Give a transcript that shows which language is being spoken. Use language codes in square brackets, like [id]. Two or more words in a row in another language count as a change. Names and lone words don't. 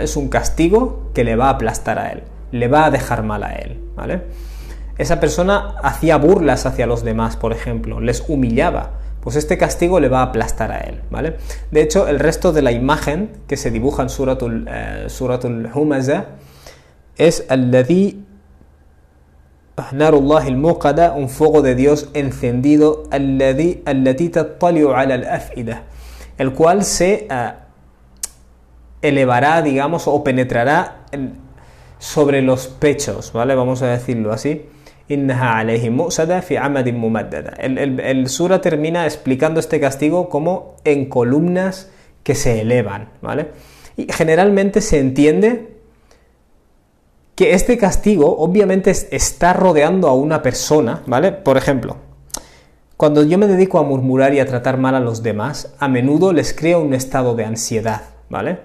[es] Es un castigo que le va a aplastar a él, le va a dejar mal a él, ¿vale? Esa persona hacía burlas hacia los demás, por ejemplo, les humillaba, pues este castigo le va a aplastar a él, ¿vale? De hecho, el resto de la imagen que se dibuja en Suratul Humazah es [ar] الذي نار الله الموقدة, [es] un fuego de Dios encendido, [ar] التي تطلع على الأفئدة, [es] el cual se elevará, digamos, o penetrará sobre los pechos, ¿vale? Vamos a decirlo así. [ar] إنها عليهم مؤصدة في عمد ممددة. [es] El sura termina explicando este castigo como en columnas que se elevan, ¿vale? Y generalmente se entiende que este castigo obviamente está rodeando a una persona, ¿vale? Por ejemplo, cuando yo me dedico a murmurar y a tratar mal a los demás, a menudo les creo un estado de ansiedad, ¿vale?